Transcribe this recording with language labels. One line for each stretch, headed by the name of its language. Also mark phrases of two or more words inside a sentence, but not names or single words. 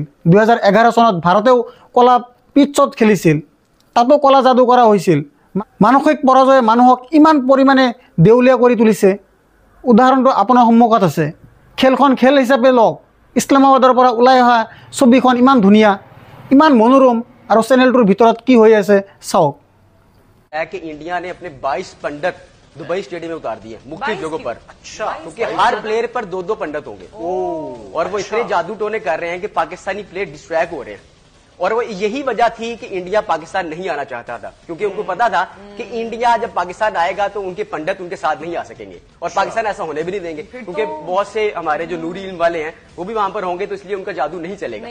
Assamese: 2011 চনত ভাৰতেও কলা পিটছত খেলিছিল, তাতো কলা যাদু কৰা হৈছিল। মানসিক পৰাজয়ে মানুহক ইমান পৰিমাণে দেউলীয়া কৰি তুলিছে। উদাহৰণটো আপোনাৰ সন্মুখত আছে। খেলখন খেল হিচাপে লওক। ইছলামাবাদৰ পৰা ওলাই অহা ছবিখন ইমান ধুনীয়া, ইমান মনোৰম, আৰু চেনেলটোৰ ভিতৰত কি হৈ আছে চাওক।
Hindi: कि इंडिया ने अपने 22 पंडित दुबई स्टेडियम में उतार दिए मुख्य जगहों पर। अच्छा, क्योंकि हर प्लेयर पर 2-2 पंडित होंगे और वो इतने जादू टोने कर रहे हैं कि पाकिस्तानी प्लेयर डिस्ट्रैक्ट हो रहे हैं। और वो यही वजह थी कि इंडिया पाकिस्तान नहीं आना चाहता था, क्योंकि उनको पता था कि इंडिया जब पाकिस्तान आएगा तो उनके पंडित उनके साथ नहीं आ सकेंगे, और पाकिस्तान ऐसा होने भी नहीं देंगे, क्योंकि बहुत से हमारे जो नूरी इल्म वाले हैं वो भी वहां पर होंगे, तो इसलिए उनका जादू नहीं चलेगा।